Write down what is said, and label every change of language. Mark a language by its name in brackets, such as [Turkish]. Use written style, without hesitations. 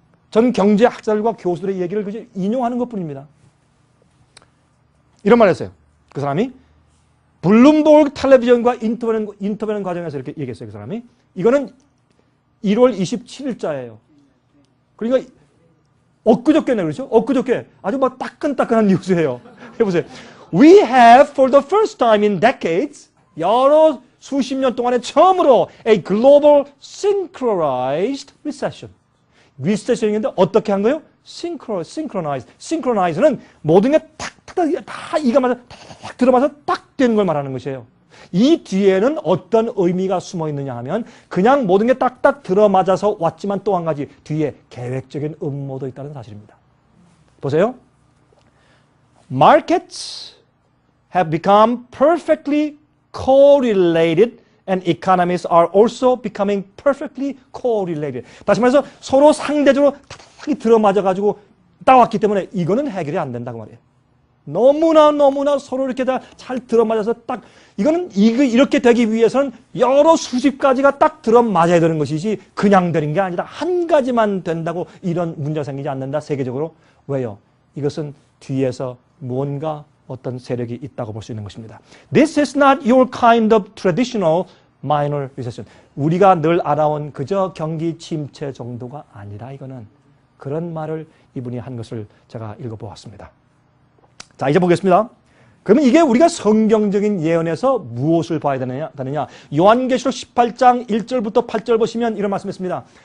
[Korean] 전 경제학자들과 교수들의 얘기를 그저 인용하는 것뿐입니다. 이런 말을 했어요. 그 사람이 블룸버그 텔레비전과 인터뷰하는 과정에서 이렇게 얘기했어요. 그 사람이 이거는 1월 27일자예요. 그러니까 엊그저께네, 그렇죠? 엊그저께 아주 막 따끈따끈한 뉴스예요. 해보세요. [English] We have for the first time in decades [Korean] 여러 수십 년 동안에 처음으로 [English] a global synchronized recession. [Korean] 리세션인데 어떻게 한 거예요? [English] synchronize. [Korean] synchronize는 모든 게 다 이가 맞아 탁 들어맞아 딱 되는 걸 말하는 것이에요. 이 뒤에는 어떤 의미가 숨어 있느냐 하면 그냥 모든 게 딱딱 들어맞아서 왔지만 또 한 가지 뒤에 계획적인 음모도 있다는 사실입니다. 보세요. [English] Markets have become perfectly correlated and economies are also becoming perfectly correlated. [Korean] 다시 말해서 서로 상대적으로 탁 들어맞아가지고 따왔기 때문에 이거는 해결이 안 된다고 말이에요. 너무나 서로 이렇게 다 잘 들어맞아서 딱 이거는 이렇게 되기 위해서는 여러 수십 가지가 딱 들어맞아야 되는 것이지 그냥 되는 게 아니라 한 가지만 된다고 이런 문제가 생기지 않는다. 세계적으로. 왜요? 이것은 뒤에서 무언가 어떤 세력이 있다고 볼 수 있는 것입니다. [English] This is not your kind of traditional minor recession. [Korean] 우리가 늘 알아온 그저 경기 침체 정도가 아니라 이거는 그런 말을 이분이 한 것을 제가 읽어보았습니다. 자, 이제 보겠습니다. 그러면 이게 우리가 성경적인 예언에서 무엇을 봐야 되느냐? 요한계시록 18장 1절부터 8절 보시면 이런 말씀했습니다.